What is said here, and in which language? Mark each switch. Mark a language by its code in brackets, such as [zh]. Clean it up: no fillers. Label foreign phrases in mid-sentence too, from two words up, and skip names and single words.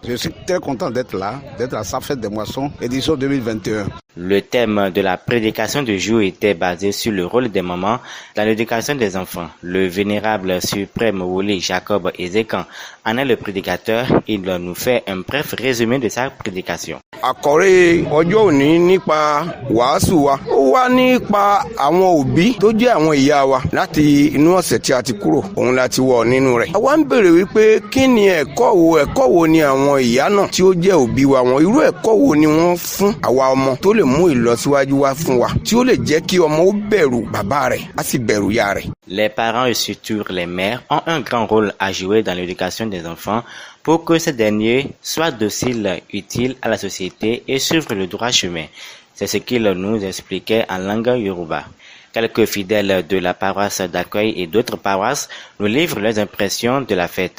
[fr] Je suis très content d'être là, d'être à sa fête des moissons, édition 2021. Le thème de la prédication du jour était basé sur le rôle des mamans dans l'éducation des enfants. Le vénérable suprême Woli Jacob Ezekan en est le prédicateur. Il nous fait un bref résumé de sa prédication. [yo] Àkòrí ọjọ́ òní nípa wàásù wa ó wá nípa àwọn òbí tó jẹ́ àwọn ìyá wa láti inú ọ̀sẹ̀ tí a ti kúrò òun láti wọ̀ nínú rẹ̀. Àwa ń béèrè wípé kí ni ẹ̀kọ́ wo ni àwọn ìyá náà tí ó jẹ́ òbí wa wọn irú ẹ̀kọ́ wo ni wọ́n fún àwa ọmọ tó lè mú ìlọsíwájú wá fún wa tí ó lè jẹ́ kí ọmọ ó bẹ̀rù bàbá rẹ̀ á sì bẹ̀rù ìyá rẹ̀. [fr] Les parents et surtout les mères ont un grand rôle à jouer dans l'éducation des enfants pour que ces derniers soient dociles, utiles à la société et suivent le droit chemin. C'est ce qu'il nous expliquait en langue yoruba. Quelques fidèles de la paroisse d'accueil et d'autres paroisses nous livrent leurs impressions de la fête.